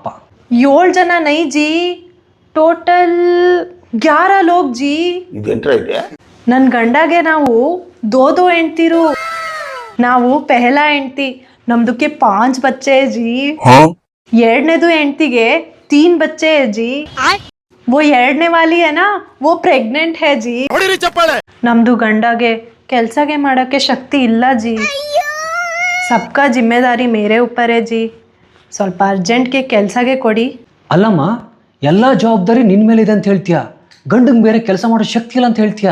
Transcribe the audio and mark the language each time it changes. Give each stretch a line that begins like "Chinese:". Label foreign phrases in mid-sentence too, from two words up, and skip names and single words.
Hindi: 7 जन नई जी, टोटल 11 लोग जी.
Kannada: ನನ್ನ ಗಂಡಗೆ ನಾವು ದೋ ಹೆಂಡ್ತಿರು. ನಾವು ಪೆಹಲಾ ಹೆಂಡ್ತಿ. ನಮ್ದಕ್ಕೆ 5
Hindi: बच्चे जी.
Kannada: ಎರಡನೇದು ಹೆಂಡ್ತಿಗೆ 3
Hindi: बच्चे जी. वो 2ನೇ वाली है ना, वो प्रेग्नेंट है जी.
Kannada: ನಮ್ದು ಗಂಡಗೆ ಕೆಲಸಗೆ ಮಾಡೋಕ್ಕೆ ಶಕ್ತಿ ಇಲ್ಲ ಜಿ.
Hindi: सबका जिम्मेदारी मेरे ऊपर ಜಿ.
Kannada: ಸ್ವಲ್ಪ ಅರ್ಜೆಂಟ್ಗೆ ಕೆಲಸಗೆ ಕೊಡಿ. ಅಲ್ಲಮ್ಮ, ಎಲ್ಲ ಜವಾಬ್ದಾರಿ ನಿನ್ನ ಮೇಲೆ ಇದೆ ಅಂತ ಹೇಳ್ತೀಯ, ಗಂಡಂಗೆ ಬೇರೆ ಕೆಲಸ ಮಾಡೋ ಶಕ್ತಿ ಇಲ್ಲ ಅಂತ ಹೇಳ್ತೀಯ.